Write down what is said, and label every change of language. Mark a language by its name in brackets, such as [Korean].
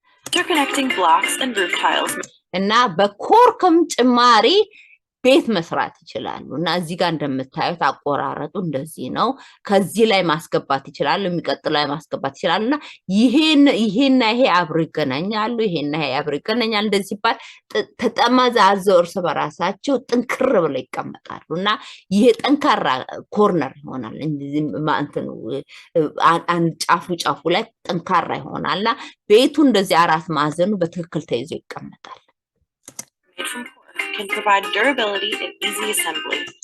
[English] Interconnecting blocks and roof tiles. [Amharic] እና በኮርክም ጭማሪ ቤት መስራት ይችላሉ እና እዚህ ጋር እንደምታዩት አቆራረጡ እንደዚህ ነው ከዚህ ላይ ማስገባት ይችላሉ የሚቀጥለው ላይ ማስገባት ይችላሉና ይሄና ይሄ አብሮ ይገናኛሉ ይሄና ይሄ አብሮ ይገናኛል እንደዚህ ይባል ተጠማዛዘው እርስ በራሳቸው ጥንክር ብለው ይቀመጣሉና ይሄ ጠንካራ ኮርነር ይሆናል እንደዚህ ማንተኑ አንድ ጫፉ ላይ ጠንካራ ይሆናልና ቤቱ እንደዚህ አራት ማዕዘኑ በትክክል ተይዞ ይቀመጣል [English] Can provide durability and easy assembly.